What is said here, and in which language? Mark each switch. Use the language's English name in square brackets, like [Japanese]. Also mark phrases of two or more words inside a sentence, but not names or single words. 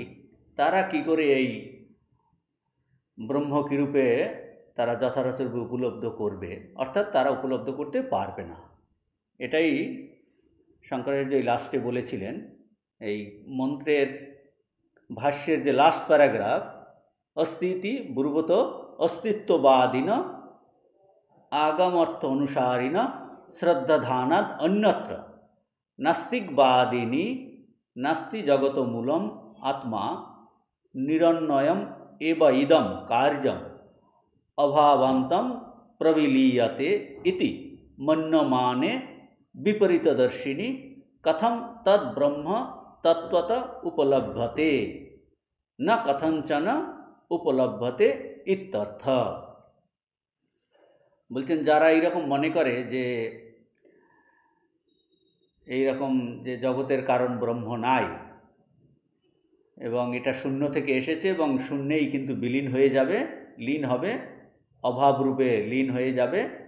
[Bangla] তারা কি করে এই ব্রহ্ম কি রূপে তারা যথাযথরূপে উপলব্ধ করবে, অর্থাৎ তারা উপলব্ধ করতে পারবে না। এটাই শঙ্করাচার্য এই লাস্টে বলেছিলেন। এই মন্ত্রের ভাষ্যের যে [English] last paragraph, [Sanskrit] अस्तीति ब्रुवत अस्तित्ववादिन आगमर्थ अनुसारिण श्रद्धाधानाद अन्यत्र नास्तिकवादिनी नास्ति जगत मूलम आत्मा निरन्वयम एव इदम कार्यम अभावान्तं प्रविलीयते इति मन्यमाने विपरीतदर्शिनी कथम तद ब्रह्म तत्वत उपलभ्यते न कथंचन उपलभ्यते इत्यर्थ। [Bangla] বলছেন যারা এইরকম মনে করে যে এইরকম যে জগতের কারণ ব্রহ্ম নাই এবং এটা শূন্য থেকে এসেছে এবং শূন্যেই কিন্তু বিলীন হয়ে যাবে, লীন হবে, অভাব রূপে লীন হয়ে যাবে।